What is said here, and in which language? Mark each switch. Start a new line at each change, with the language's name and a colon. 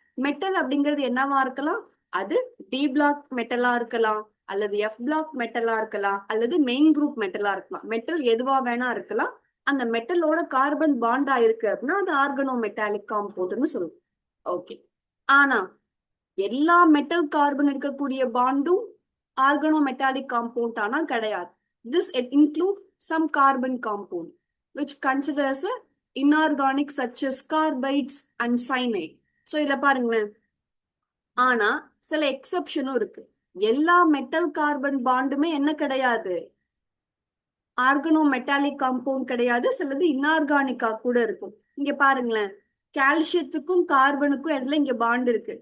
Tamil: Metal அப்படிங்கிறது என்னவா இருக்கலாம்? அது டி பிளாக் மெட்டலா இருக்கலாம், அல்லது எஃப் பிளாக் மெட்டலா இருக்கலாம், அல்லது மெயின் குரூப் மெட்டலா இருக்கலாம். மெட்டல் எதுவா வேணா இருக்கலாம். அந்த மெட்டலோட கார்பன் பாண்டா இருக்கு அப்படின்னா அது ஆர்கனோ மெட்டாலிக் காம்பவுண்ட்னு சொல்லுவோம். ஓகே. ஆனா எல்லா மெட்டல் கார்பன் இருக்கக்கூடிய பாண்டும் ஆர்கனோ மெட்டாலிக் காம்பவுண்ட் ஆனா கிடையாது.
English: This include some carbon compound which considers a inorganic such as carbides and cyanide.
Tamil: So இதுல பாருங்களேன், ஆனா சில எக்ஸப்ஷனும் இருக்கு. எல்லா மெட்டல் கார்பன் பாண்டுமே என்ன கிடையாது, ஆர்கனோ மெட்டாலிக் காம்பவுண்ட் கிடையாது. சிலது இன்ஆர்கானிக்கா கூட இருக்கும். இங்க பாருங்களேன், கால்சியத்துக்கும் கார்பனுக்கும் இடையில இங்க பாண்ட் இருக்கு.